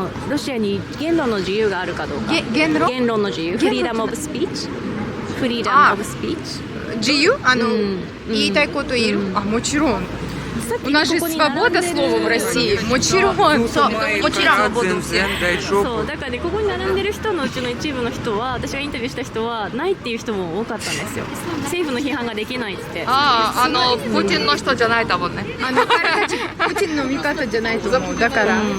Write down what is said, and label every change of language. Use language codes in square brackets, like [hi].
[ja] ロシアに言論の自由があるかどうか。言論の自由、フリーダムオブスピーチ、フリーダムオブスピーチ。自由言いたいこと言える。もちろん。 [ru] У нас же свобода слова в России. [ja] もちろん。そうもちろん。そうだからね、ここに並んでる人のうちの一部の人は、私がインタビューした人はないっていう人も多かったんですよ。政府の批判ができないって。プーチンの人じゃない多分ね。彼たちプーチンの味方じゃないと思う。だから